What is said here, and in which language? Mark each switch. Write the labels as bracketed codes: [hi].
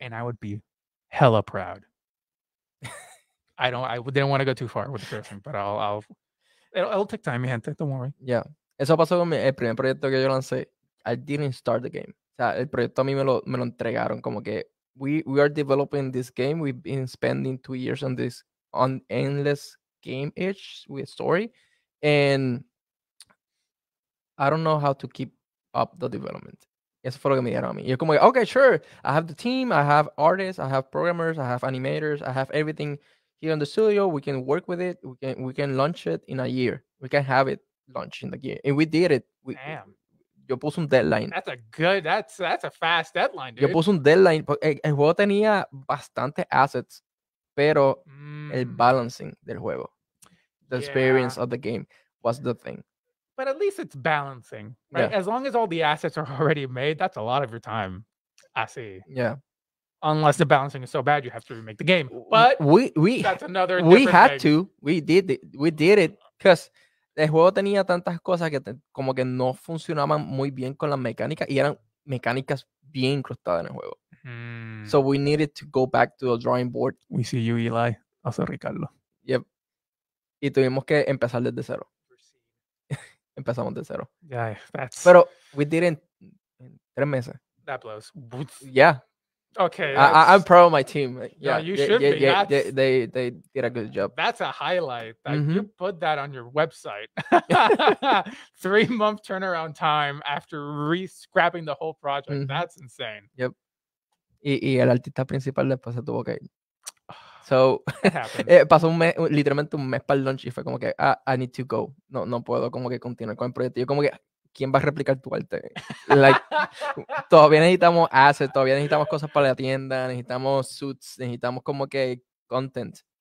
[en] And I would be hella proud. I didn't want to go too far with the cursing, but it'll take time, [es] mi gente. [en] Don't worry. Yeah. [es] Eso pasó con el primer proyecto que yo lancé. [en] I didn't start the game. [es] O sea, el proyecto a mí me lo entregaron como que [en] we are developing this game. We've been spending 2 years on endless game itch with story. And I don't know how to keep up the development. [es] Eso fue lo que me dieron a mí. Y es como, okay, sure. [en] I have the team. I have artists. I have programmers. I have animators. I have everything here in the studio. We can work with it. We can launch it in a year. We can have it launched in the year. And we did it. Damn. [es] Yo puse un deadline. [en] That's a fast deadline, dude. [es] Yo puse un deadline. El juego tenía bastantes assets, pero el balancing del juego, [en] the experience of the game was the thing. But at least it's balancing, right? Yeah. As long as all the assets are already made, that's a lot of your time. I see. Yeah. Unless the balancing is so bad, you have to remake the game. But that's another. We had to. We did it because [es] el juego tenía tantas cosas que como que no funcionaban muy bien con las mecánicas y eran mecánicas bien incrustadas en el juego. [en] So we needed to go back to the drawing board. We see you, Eli. Also Ricardo. Yep. [es] Y tuvimos que empezar desde cero. Empezamos de cero. [en] Yeah, [es] Pero [en] we did it [es] en 3 meses. [en] That blows. Yeah. Okay. I'm proud of my team. Yeah, you should be. Yeah, they did a good job. That's a highlight. You put that on your website. 3-month turnaround time after scrapping the whole project. That's insane. Yep. [es] Y el artista principal después se tuvo que ir. So, pasó literalmente un mes para el launch y fue como que, [en] I need to go. [es] No puedo como que continuar con el proyecto. Yo como que, ¿quién va a replicar tu arte? Like, todavía necesitamos assets, todavía necesitamos cosas para la tienda, necesitamos suits, necesitamos como que content.